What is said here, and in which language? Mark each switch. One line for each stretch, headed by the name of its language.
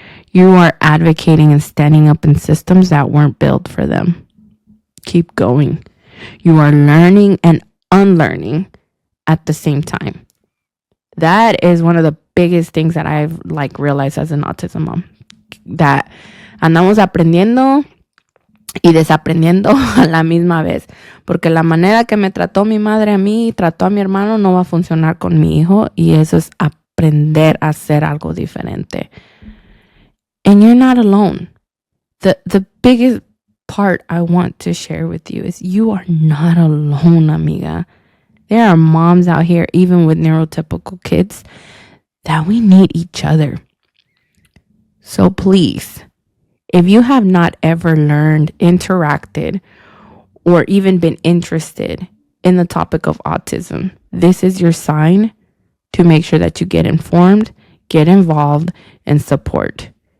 English: You are advocating and standing up in systems that weren't built for them. Keep going. You are learning and unlearning at the same time. That is one of the biggest things that I've realized as an autism mom. That
Spanish: andamos aprendiendo y desaprendiendo a la misma vez. Porque la manera que me trató mi madre a mí y trató a mi hermano no va a funcionar con mi hijo. Y eso es aprender a hacer algo diferente.
English: And you're not alone. The biggest part I want to share with you is you are not alone, amiga. There are moms out here, even with neurotypical kids, that we need each other. So please, if you have not ever learned, interacted, or even been interested in the topic of autism, this is your sign to make sure that you get informed, get involved, and support.